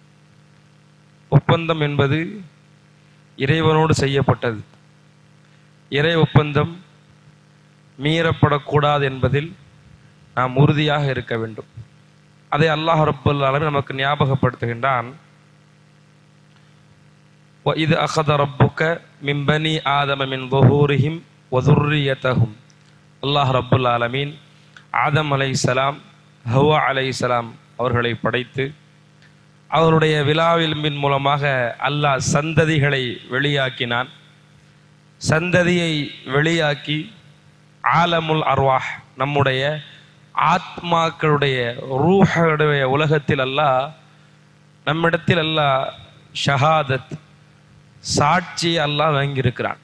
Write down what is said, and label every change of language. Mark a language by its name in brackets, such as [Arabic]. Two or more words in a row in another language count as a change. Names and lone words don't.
[Tamil] ஒப்பந்தம் என்பது இறைவனோடு செய்யப்பட்டது. இறை ஒப்பந்தம் மீறப்படக்கூடாது என்பதில் நாம் உறுதியாக இருக்க வேண்டும். அதை [Arabic] الله رب العالمين [Tamil] நமக்கு ஞாபகப்படுத்துகின்றான். [Arabic] وَإِذْ أَخَذَ رَبُّكَ مِنْ بَنِي آدَمَ مِنْ ظُهُورِهِمْ وَذُرِّيَّتَهُمْ. الله رب العالمين [Tamil] ஆதம் அலைஹிஸ்ஸலாம், ஹவ்வா அலைஹிஸ்ஸலாம் அவர்களை படைத்து அவருடைய விலாவிலிம்பின் மூலமாக அல்லாஹ் சந்ததிகளை வெளியாக்கினான். சந்ததியை வெளியாக்கி [Arabic] عالم الأرواح, [Tamil] நம்முடைய ஆத்மாக்களுடைய ரூஹுடைய உலகத்தில் அல்லாஹ் நம்மிடத்தில் அல்லாஹ் ஷஹாதத், சாட்சி அல்லாஹ் வாங்கியிருக்கிறான்.